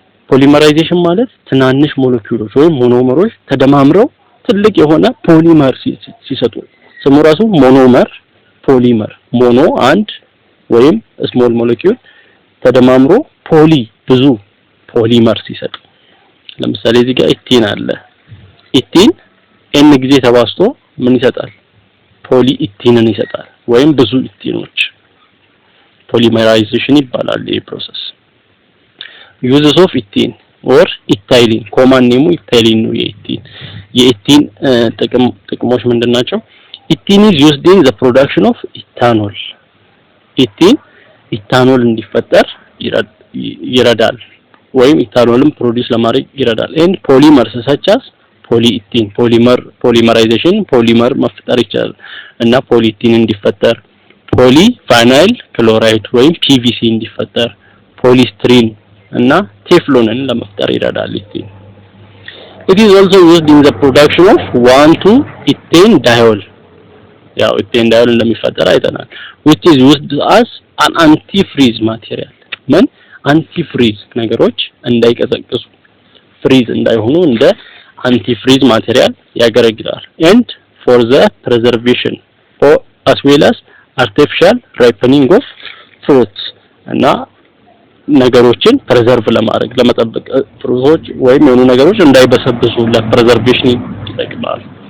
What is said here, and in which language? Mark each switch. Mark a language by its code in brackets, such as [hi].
[am] ፖሊመራይዜሽን ማለት ትናንሽ ሞለኪውሎች ወይም ሞኖመሮች ተደማምረው ትልቅ የሆነ ፖሊመር ሲሰጡ ስሙ ራሱ ሞኖመር፣ ፖሊመር። ሞኖ አንድ ወይም ስሞል ሞለኪውል ተደማምሮ ፖሊ ብዙ ፖሊመር ሲሰጥ፣ ለምሳሌ እዚህ ጋር ኢቲን አለ። ኢቲን ኤን ጊዜ ተባዝቶ ምን ይሰጣል? ፖሊ ኢቲንን ይሰጣል ወይም ብዙ ኢቲኖች። ፖሊመራይዜሽን ይባላል ይሄ ፕሮሰስ። ዩዝስ ኦፍ ኢቲን ኦር ኢታይሊን፣ ኮማን ኔሙ ኢታይሊን ነው። የኢቲን ጥቅሞች ምንድናቸው? [en] ኢቲን is used in the production of ethanol. [am] ኢቲን ኢታኖል እንዲፈጠር ይረዳል ወይም ኢታኖልን ፕሮዲዩስ ለማድረግ ይረዳል። [en] and polymers such as polyethylene polymerization [am] ፖሊመር መፍጠር ይችላል እና ፖሊኢቲን እንዲፈጠር፣ ፖሊቫናይል ክሎራይድ ወይም PVC እንዲፈጠር፣ ፖሊስትሪን እና ቴፍሎንን ለመፍጠር ይረዳል ኢቲን። [en] it is also used in the production of 1,2-ethane diol። [am] ያው ኢቴን ዳይል እንደሚፈጠር አይተናል። [en] which is used as an anti-freeze material ምን anti-freeze [am] ነገሮች እንዳይቀዘቅዙ [en] freeze [am] እንዳይሆኑ እንደ [en] anti-freeze material [am] ያገለግላል [en] and for the preservation or as well as artificial ripening of fruits [am] እና ነገሮችን [en] preserve [am] ለማድረግ ለመጠበቅ ፍሩቶች ወይም የሆኑ ነገሮች እንዳይበሰብሱ [en] ለpreservation [am] ይጠቅማል